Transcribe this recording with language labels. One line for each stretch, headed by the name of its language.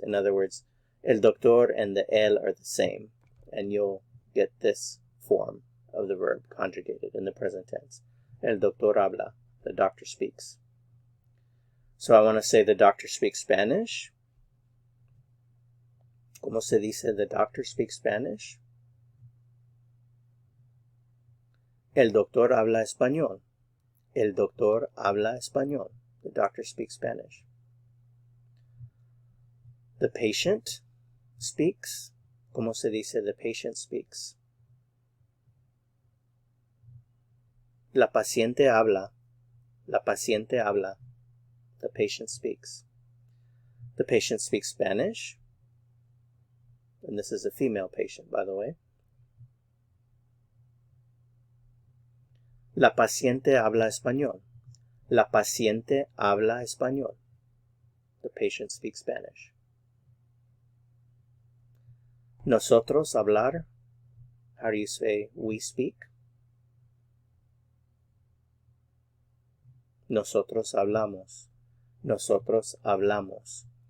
English: In other words, el doctor and the el are the same. And you'll get this form of the verb conjugated in the present tense.
Spanish: El doctor habla.
English: The doctor speaks. So I want to say the doctor speaks Spanish.
Spanish: ¿Cómo se dice
English: the doctor speaks Spanish?
Spanish: El doctor habla español. El doctor habla español.
English: The doctor speaks Spanish. The patient speaks.
Spanish: ¿Cómo se dice
English: the patient speaks?
Spanish: La paciente habla. La paciente habla.
English: The patient speaks. The patient speaks Spanish. And this is a female patient, by the way.
Spanish: La paciente habla español. La paciente habla español.
English: The patient speaks Spanish.
Spanish: Nosotros hablar.
English: How do you say we speak?
Spanish: Nosotros hablamos. Nosotros hablamos.